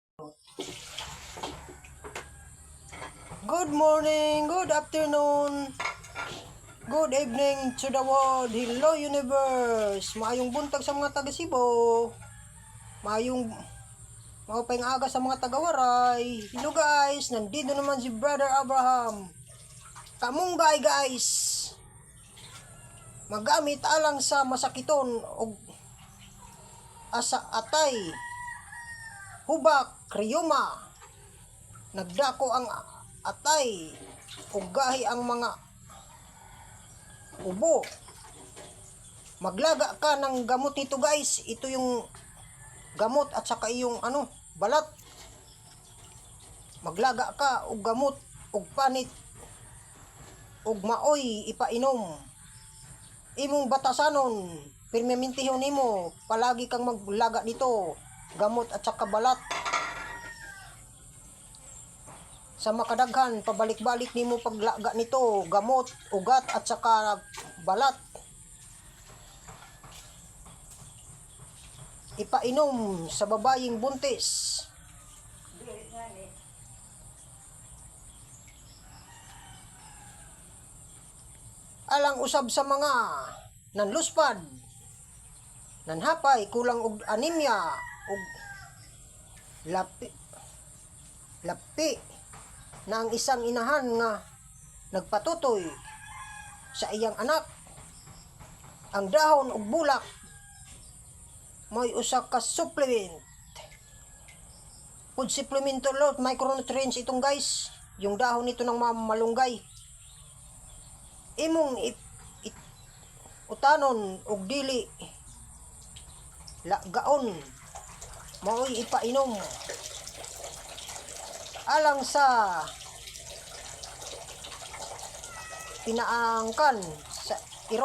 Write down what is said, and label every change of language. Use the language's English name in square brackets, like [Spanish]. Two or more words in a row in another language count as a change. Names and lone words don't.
[English] Good morning, good afternoon, good evening to the world. Hello universe. [Cebuano] Maayong buntag sa mga taga Cebu. [Waray] Maayong maupay nga aga [Cebuano] sa mga taga Waray. [English] Hello guys, [Filipino] nandito naman si Brother Abraham. [Cebuano] Kamunggay guys. Magamit alang sa masakiton og asa atay, hubak, kriyoma. Nagdako ang atay ug gahi ang mga ubo. [Filipino] Maglaga ka ng gamot nito guys. Ito yung gamot at saka yung balat. [Cebuano] Maglaga ka og gamot og panit ug maoy ipainom. Imong batasanon, pirmemintihon nimo, [Filipino] palagi kang maglaga nito, gamot at saka balat. [Cebuano] Sa makadaghan, pabalik-balik nimo paglaga nito, gamot, ugat [Filipino] at saka [Cebuano] balat. Ipainom sa babayeng buntis. Alang usab sa mga nanluspad, nanhapay, kulang og anemia, og lapi na ang isang inahan nga nagpatutoy sa iyang anak. Ang dahon ug bulak may usa ka supplement. [English] Food supplement to lot, micronutrients itong guys. [Filipino] Yung dahon nito ng malunggay. [Cebuano] Imong utanon og dili gaon maoy ipainom alang sa pinaangkan sa iro.